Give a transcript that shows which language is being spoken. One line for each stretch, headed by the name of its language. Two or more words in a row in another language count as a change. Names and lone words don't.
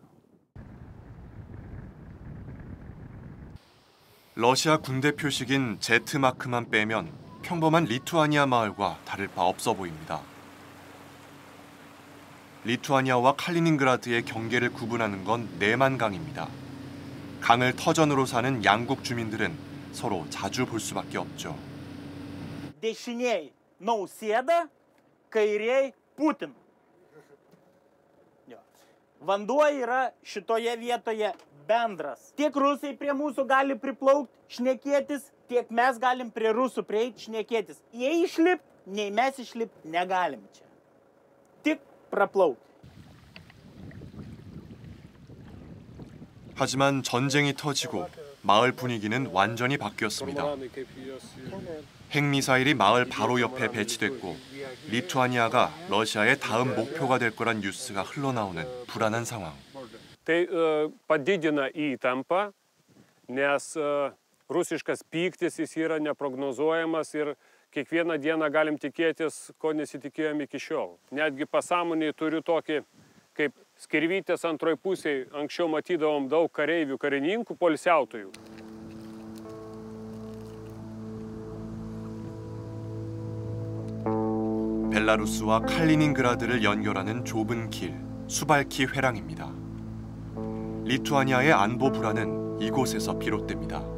Korean: 러시아 군대 표식인 Z마크만 빼면 평범한 리투아니아 마을과 다를 바 없어 보입니다. 리투아니아와 칼리닌그라드의 경계를 구분하는 건 네만강입니다. 강을 터전으로 사는 양국 주민들은 서로 자주 볼 수밖에 없죠.
Lithuanian: Dešiniai Nausėda, kairiai Putin. Vanduo yra šitoje vietoje bendras. Tiek rusai prie mūsų gali priplaukti, šnekėtis, tiek mes galim prie rusų prieiti, šnekėtis. Jei išlipt, nei mes išlipt negalim čia. Tik praplaukti.
Korean: 하지만 전쟁이 터지고 마을 분위기는 완전히 바뀌었습니다. 핵미사일이 마을 바로 옆에 배치됐고 리투아니아가 러시아의 다음 목표가 될 거란 뉴스가 흘러나오는 불안한 상황.
Lithuanian: Padidina įtampą, nes rusiškas pyktis jis yra neprognozuojamas ir kiekvieną dieną galim tikėtis, ko nesitikėjom iki šiol. Netgi pasąmonėje turiu tokį, kaip skirvytės antroj pusėje anksčiau matydavom daug kareivių, karininkų, poilsiautojų.
Korean: 벨라루스와 칼리닌그라드를 연결하는 좁은 길, 수발키 회랑입니다. 리투아니아의 안보 불안은 이곳에서 비롯됩니다.